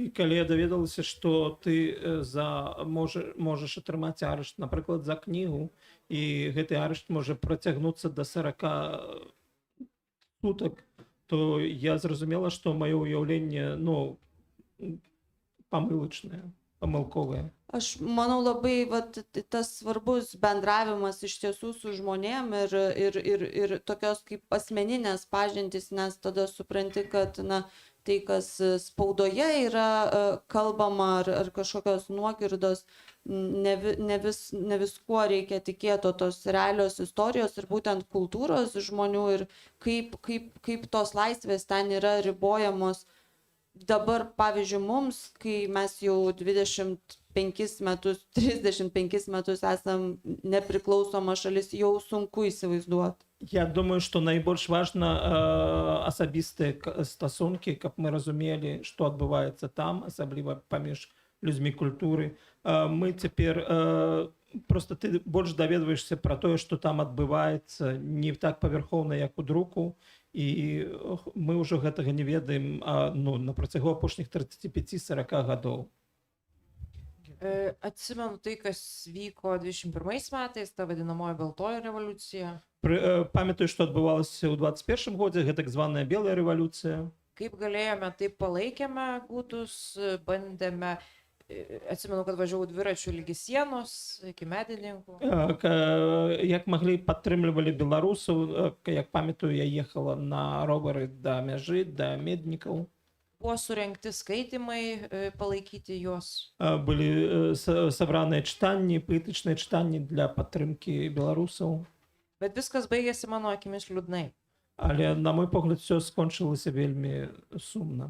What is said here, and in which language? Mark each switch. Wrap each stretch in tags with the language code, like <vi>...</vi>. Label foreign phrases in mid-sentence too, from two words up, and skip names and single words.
<be>І калі я даведалася, што ты можаш атрымаць арышт, напрыклад, за кнігу, і гэты арышт можа працягнуцца да 40 сутак, то я зразумела, што маё ўяўленне, ну, памылачнае, памылковае.</be> <lt>Aš manau labai tas svarbus bendravimas iš tiesų su žmonėm ir tokios kaip asmeninės pažintys, nes tada supranti, kad, na, tai, kas spaudoje yra kalbama ar kažkokios nuogirdos, ne viskuo reikia tikėti, tos realios istorijos ir būtent kultūros žmonių ir kaip tos laisvės ten yra ribojamos. Dabar, pavyzdžiui, mums, kai mes jau 25 metus, 35 metus esam nepriklausoma šalis, jau sunku įsivaizduoti.</lt> <be>Я думаю, што найбольш важна асабістыя стасункі, каб мы разумелі, што адбываецца там, асабліва паміж людзьмі культуры. Мы цяпер просто ты больш даведваешся пра тое, што там адбываецца не так павярхоўна, як у друку, і мы ўжо гэтага не ведаем, ну, на працягу апошніх 35-40 гадоў.</be> <lt>Atsimenu tai, kas vyko 21 metais, ta vadinamoji Baltoji revoliucija.</lt> <be>Памятаю, што адбывалася ў 21 годзе, гэта так званая Белая рэвалюцыя.</be> <lt>Kaip galėjome, taip palaikėme gudus, bandėme, atsimenu, kad važiavau dviračiu lygi sienos, iki medininkų.</lt> <be>Як маглі, падтрымлівалі беларусаў, як памятаю, я ехала на ровары да мяжы, да меднікаў.</be> <lt>Buvo surengti skaitimai, palaikyti juos.</lt> <be>Былі сабраныя чытанні, паэтычныя чытанні для падтрымкі беларусаў.</be> <lt>Bet viskas baigėsi mano akimis liūdnai.</lt> <be>Але, на мой погляд, все скончылася вельмі сумна.</be>